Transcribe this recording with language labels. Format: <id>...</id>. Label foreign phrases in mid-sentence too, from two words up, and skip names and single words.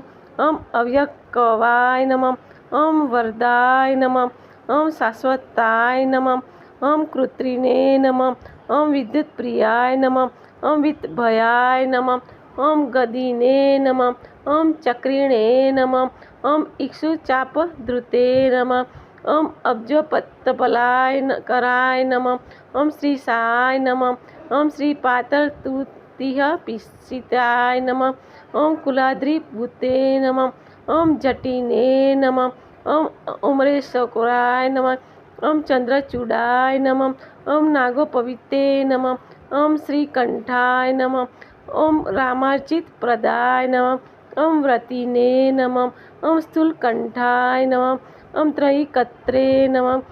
<sa>ઓમ અવ્યક્વાય નમઃ, ઓમ વરદાય નમઃ, ઓમ શાશ્વતાય નમઃ, ઓમ કૃત્રિને નમઃ, ઓમ વિદ્યુત પ્રિયાય નમઃ, ઓમ વિત્તભયાય નમઃ, ઓમ ગદિને નમઃ, ઓમ ચક્રિણે નમઃ, ઓમ ઇક્ષુચાપધૃતે નમઃ, ઓમ અબ્જોપત્તપલાય कराय नमः, ओम श्रीशाय नमः, ओम श्रीपातर्तुतिःपिशिताय नमः, ओम कुलाद्रिभूते नमः, ओम जटिने नमः, ओम उमरेशकुराय नमः, ओम चंद्रचूडाय नमः, ओम नागोपविते नमः, ओम श्रीकंठाय नमः, ओम रामार्चितप्रदाय नमः, ओम व्रतिने नमः, ओम स्थूलकंठाय नमः, ओम त्रयीकत्रे नमः,</sa>